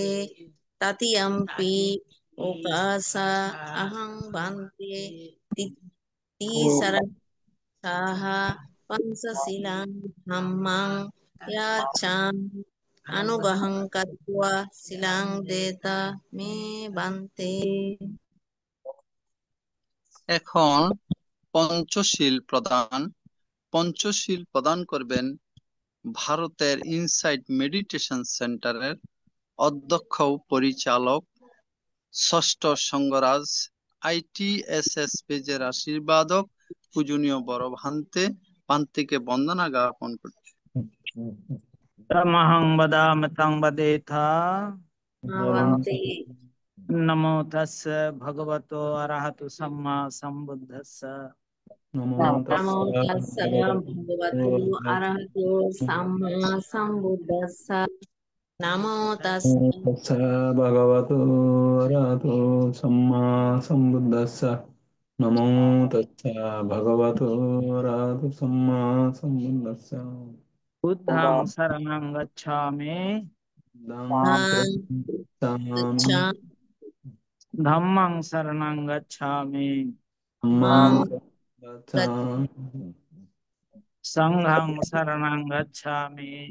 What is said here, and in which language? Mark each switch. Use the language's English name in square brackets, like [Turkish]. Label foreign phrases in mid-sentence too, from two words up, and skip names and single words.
[Pali] তৃতীয়ম্পি ওকাসা আহং ভান্তে তিসরণেন সহ পঞ্চশীলং ধম্মং ইয়াচামি অনুগ্রহং কৃত্বা শিলং দেত মে ভান্তে। [Bangla] এখন পঞ্চশীল প্রদান। পঞ্চশীল প্রদান করবেন ভারতের ইনসাইট মেডিটেশন সেন্টারের অধ্যক্ষ ও পরিচালক ষষ্ঠ সঙ্গরাজ ITSS পেজের আশীর্বাদক পূজনীয় বড় ভান্তিকে বন্দনা জ্ঞাপন করছে। [Pali] তমহং বদামি তং বদেথা। ভান্তে। নমো তস্য ভগবতো অরহতো সম্মা সম্বুদ্ধস্য। নমো তস্য ভগবতো অরহতো সম্মা সম্বুদ্ধস্য। নমো তস্য ভগবতো অরহতো সম্মা সম্বুদ্ধস্য। নমো তস্য ভগবতো অরহতো সম্মা সম্বুদ্ধস্য। বুদ্ধং শরণং গচ্ছামি, ধম্মং শরণং গচ্ছামি, সংঘং শরণং গচ্ছামি।